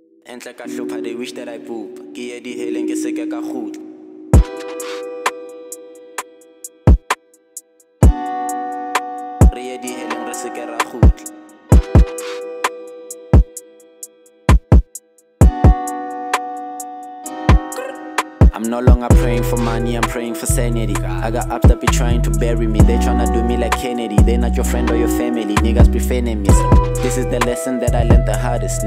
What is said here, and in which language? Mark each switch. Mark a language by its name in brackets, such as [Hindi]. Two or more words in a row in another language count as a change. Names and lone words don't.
[Southern Sotho] Entle ka hlopha, [English] they wish that I poop. [Southern Sotho] Ke ye di heleng ke seke ka khutla. Re ye di heleng re seke ra khutla. [English] I'm no longer praying for money, I'm praying for sanity. I got ups that be trying to bury me. They tryna do me like Kennedy. They not your friend or your family, niggas prefer enemies. This is the lesson that I learned the hardest.